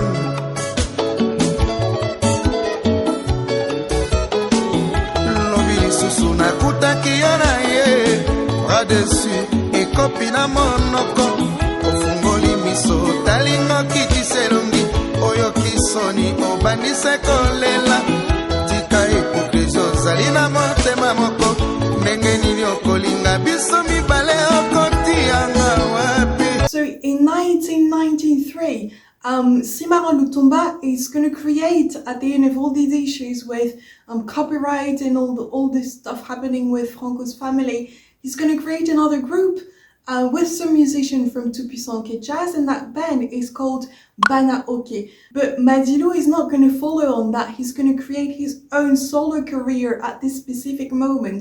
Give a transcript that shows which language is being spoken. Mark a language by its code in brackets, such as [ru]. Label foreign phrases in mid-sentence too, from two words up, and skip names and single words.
[ln] lobi lisusu nakutaki yo na ye [fr] dessus et [ln] copina monoko ofungoli miso talingo kitiselongi oyo kisoni obandise kolela tika epokrezo zali na motema moko ndenge nini okolinga biso mibale okotianga wapi. [en] So in 1993 Simara Lutumba is going to create, at the end of all these issues with copyright and all this stuff happening with Franco's family, he's going to create another group with some musicians from Tout Puissant Que Jazz, and that band is called Bana Oke. But Madilu is not going to follow on that. He's going to create his own solo career at this specific moment.